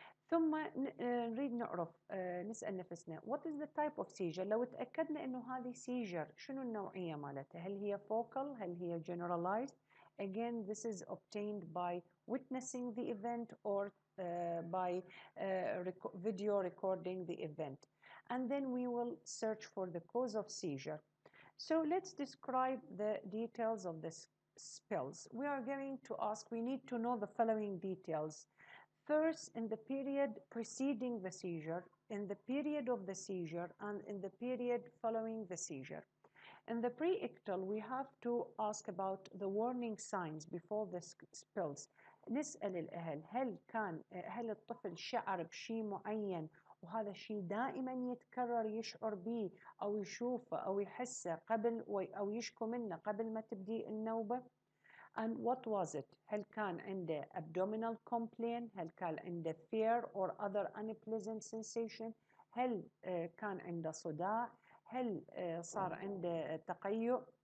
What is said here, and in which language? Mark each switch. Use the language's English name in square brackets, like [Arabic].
[Arabic] ثم نريد نعرف نسأل نفسنا [English] what is the type of seizure. [Arabic] لو تأكدنا إنه هذه seizure شنو النوعية مالتها، هل هي focal، هل هي generalized. [English] Again this is obtained by witnessing the event or by video recording the event, and then we will search for the cause of seizure. So let's describe the details of the spells. We are going to ask, we need to know the following details. First, in the period preceding the seizure, in the period of the seizure, and in the period following the seizure. In the pre-ictal, we have to ask about the warning signs before the spells. [Arabic] نسأل الأهل هل الطفل شعر بشيء معين وهذا الشيء دائما يتكرر يشعر به أو يشوفه أو يحسه قبل أو يشكو منه قبل ما تبدي النوبة. [English] And what was it؟ [Arabic] هل كان عنده [English] abdominal complaint؟ [Arabic] هل كان عنده [English] fear or other unpleasant sensation؟ [Arabic] هل كان عنده صداع؟ هل صار عنده تقيؤ؟